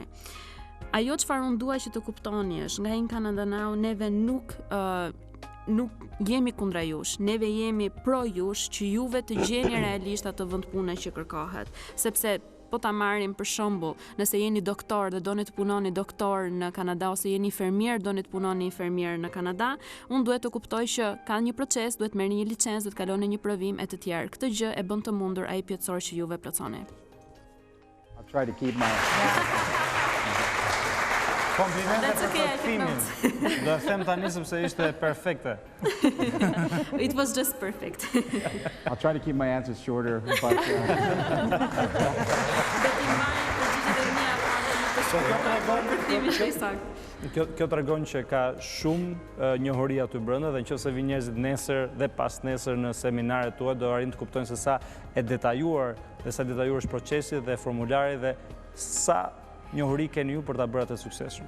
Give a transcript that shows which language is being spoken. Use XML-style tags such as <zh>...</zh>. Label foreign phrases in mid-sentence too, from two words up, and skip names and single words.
<sq>Ajo çfarë unë dua që të kuptoni është, nga Kanada Now neve nuk jemi kundra jush, neve jemi pro jush që juve të gjeni realisht atë vend pune që kërkohet, sepse po ta marrim për shembull, nëse jeni doktor dhe doni të punoni doktor në Kanada, ose jeni infermier, doni të punoni infermier në Kanada, unë duhet të kuptoj që ka një proces, duhet merrni një licencë, duhet kaloni një provim e të tjerë. Këtë gjë e bën të mundur ai pyetësor që juve plotësoni.</sq> <en>I'll try to keep my</en> <sq>Komplimentet për kthimin. Do e them tani sepse ishte perfekte.</sq> <en>It was just perfect. I'll try to keep my answers shorter, but</en> <sq>Kjo tregon që ka shumë njohuri aty brenda, dhe nëse vinë njerëzit nesër dhe pas nesër në seminaret tuaja do arrin të kuptojnë se sa e detajuar është procesi dhe formulari dhe sa njohuri keni ju për ta bërë atë suksesshëm.</sq>